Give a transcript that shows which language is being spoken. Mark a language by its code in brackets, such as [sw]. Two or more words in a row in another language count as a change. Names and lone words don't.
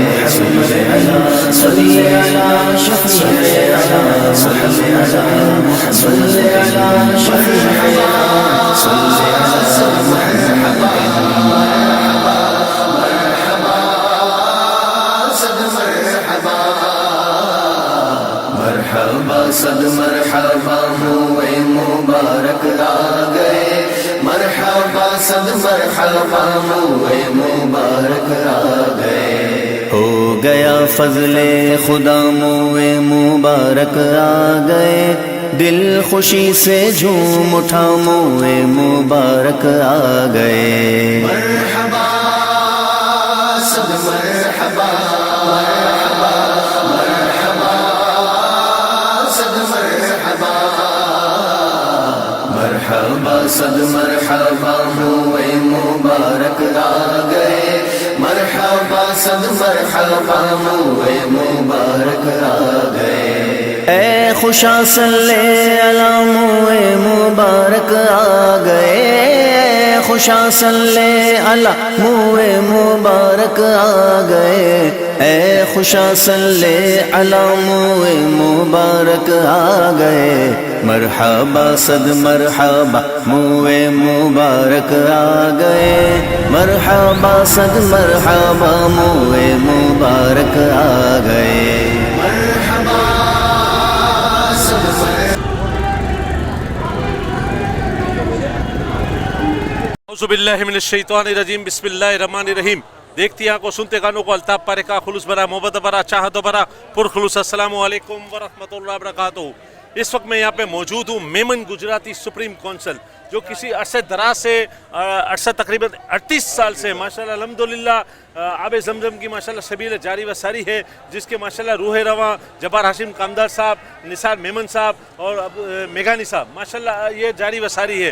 [ar] صلی علی شفیعنا محمد، صلی علی شفیعنا، صلی علی [ur] مرحبا مرحبا مرحبا صد مرحبا، مرحبا صد مرحبا منہ مبارک آ گئے، مرحبا صد مرحبا منہ مبارک آ گئے۔ ہو گیا فضل خدا منہ مبارک آ گئے، دل خوشی سے جھوم اٹھا منہ مبارک آ گئے۔ مرحبا صد مرحبا، مرحبا مرحبا صد مرحبا، مرحبا صد مرحبا منہ مبارک آ گئے، مرحبا صد مرحبا منہ مبارک آ گئے۔ اے خوشا [ar] صلی علی [ur] منہ مبارک آ گئے، اے خوشا [ar] صلی علی [ur] منہ مبارک آ گئے، اے خوشا [ar] صلی علی [ur] منہ مبارک آ گئے، مرحبا صد مرحبا منہ مبارک آ گئے، مرحبا صد مرحبا منہ مبارک آ گئے۔ مرحبا صد [ar] اعوذ باللہ من الشیطان الرجیم، بسم اللہ الرحمن الرحیم۔ [ur] دیکھتی آنکھوں سنتے کانوں کو الطاف پارے کا خلوص برا محبت برا چاہت برا پرخلوص [ar] السلام علیکم ورحمۃ اللہ وبرکاتہ۔ [ur] اس وقت میں یہاں پہ موجود ہوں میمن گجراتی سپریم کونسل، جو کسی عرصے دراز سے تقریباً 38 سال سے [ar] ماشاءاللہ الحمدللہ [ur] آب زمزم کی ماشاءاللہ سبیل جاری و ساری ہے، جس کے ماشاءاللہ روح رواں جبار ہاشم کامدار صاحب، نثار میمن صاحب اور میگانی صاحب ماشاءاللہ یہ جاری و ساری ہے۔